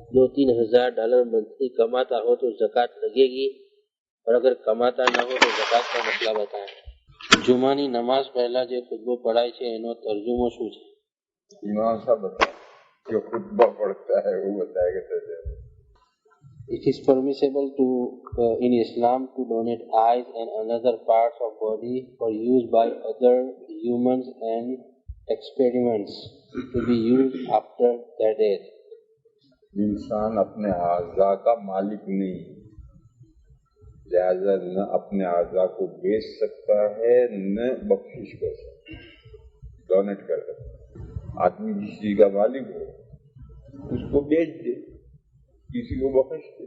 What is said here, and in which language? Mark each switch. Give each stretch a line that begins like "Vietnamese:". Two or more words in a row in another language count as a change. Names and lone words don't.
Urdu: 2-3 ہزار ڈالر منتھلی کماتا ہو تو زکوٰۃ لگے گی، اور اگر کماتا نہ ہو تو زکوٰۃ کا مسئلہ بتائیں۔
Gujarati: જુમાની નમાઝ પહેલા જે ખુતબો પઢાય છે એનો તર્જુમો શું છે؟
Urdu: امام صاحب بتائیں، جو خطبہ پڑھتا ہے وہ بتائے گا ترجمہ۔
English: It is permissible to in Islam to donate eyes and another parts of body for use by other humans and experiments to be used after their death.
Urdu: انسان اپنے اعضاء کا مالک نہیں، لہذا نہ اپنے اعضاء کو بیچ سکتا ہے نہ بخشش کر سکتا ہے، ڈونیٹ کر سکتا ہے۔ آدمی جس چیز کا مالک ہو اس کو بیچ دے، کسی کو بخش دے۔